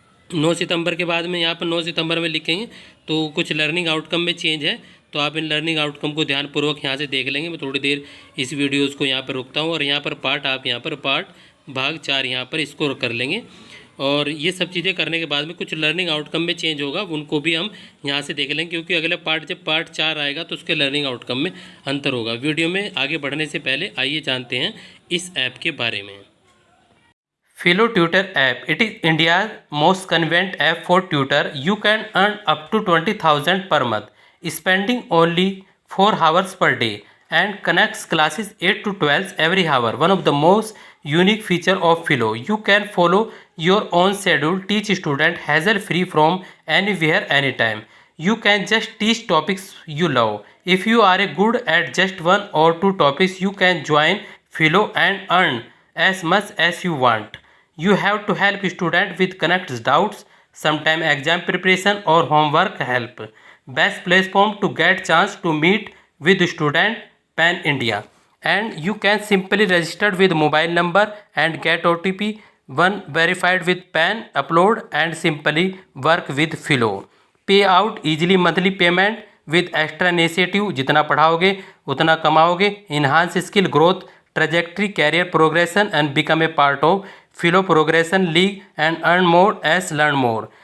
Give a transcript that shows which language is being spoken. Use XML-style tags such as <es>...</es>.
<hi>9 सितंबर के बाद में यहाँ पर 9 सितंबर में लिखेंगे तो कुछ लर्निंग आउटकम में चेंज है, तो आप इन लर्निंग आउटकम को ध्यानपूर्वक यहाँ से देख लेंगे। मैं थोड़ी देर इस वीडियोज़ को यहाँ पर रुकता हूँ, और यहाँ पर पार्ट आप यहाँ पर पार्ट भाग 4 यहाँ पर इसको कर लेंगे। और ये सब चीज़ें करने के बाद में कुछ लर्निंग आउटकम में चेंज होगा, उनको भी हम यहाँ से देख लेंगे, क्योंकि अगले पार्ट जब पार्ट 4 आएगा तो उसके लर्निंग आउटकम में अंतर होगा। वीडियो में आगे बढ़ने से पहले आइए जानते हैं इस ऐप के बारे में।</hi> <en>Philo Tutor app. It is India's most convenient app for tutor. You can earn up to 20,000 per month, spending only 4 hours per day, and connects classes 8 to 12 every hour. One of the most unique feature of Philo. You can follow your own schedule, teach student hassle-free from anywhere, anytime. You can just teach topics you love. If you are good at just 1 or 2 topics, you can join Philo and earn as much as you want. You have to help student with connects doubts, sometime exam preparation or homework help. Best platform to get chance to meet with student pan India. And you can simply register with mobile number and get OTP, one verified with pan, upload and simply work with Philo. Pay out easily monthly payment with extra initiative.</en> <hi>जितना पढ़ाओगे उतना कमाओगे.</hi> <en>Enhance skill growth, trajectory, career progression and become a part of Philo Progression League and earn more as learn more.</en>